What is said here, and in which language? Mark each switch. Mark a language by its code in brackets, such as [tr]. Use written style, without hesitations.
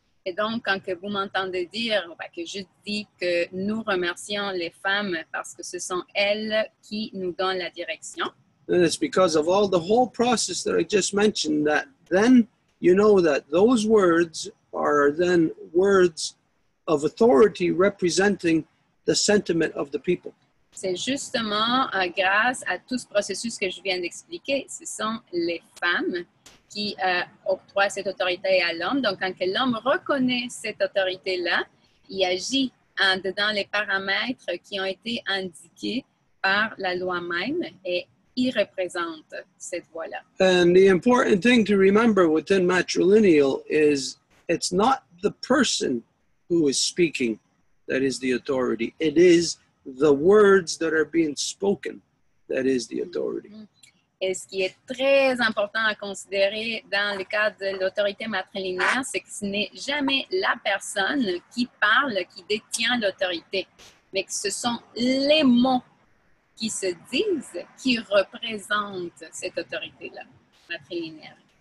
[fr] Et donc, quand que vous m'entendez dire, que je dis que nous remercions les femmes parce que ce sont elles qui nous donnent la direction. [en] And it's because of all the whole process that I just mentioned that then you know that those words are then words of authority representing the sentiment of the people. [fr] C'est justement grâce à tout ce processus que je viens d'expliquer. Ce sont les femmes qui octroient cette autorité à l'homme. Donc, quand l'homme reconnaît cette autorité-là, il agit dans les paramètres qui ont été indiqués par la loi même et il représente cette voie-là. [en] And the important thing to remember within matrilineal is it's not the person who is speaking that is the authority. It is the words that are being spoken that is the authority. [fr] Et ce qui est très important à considérer dans le cadre de l'autorité matrilinéaire, c'est que ce n'est jamais la personne qui parle qui détient l'autorité, mais que ce sont les mots qui se disent qui représentent cette autorité-là, matrilinéaire.